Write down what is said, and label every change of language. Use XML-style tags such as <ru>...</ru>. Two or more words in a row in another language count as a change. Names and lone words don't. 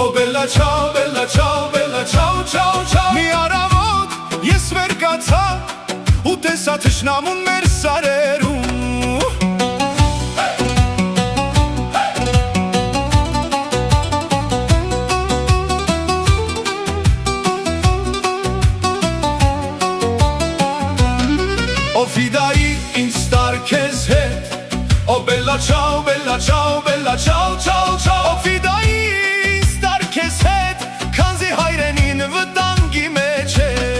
<it>bella ciao, bella ciao, bella ciao, ciao, ciao</it> <hy>Mi առավոտ ես վեր կացա ու տեսա թշնամուն մեր սարերում Ֆիդայի ինձ տարքես հետ</hy> <it>O bella ciao, bella ciao, bella ciao, ciao, ciao</it> <hy>Օ ֆիդայի ինձ տարքես հետ Քանզի հայրենին վտանգի մեջ է</hy>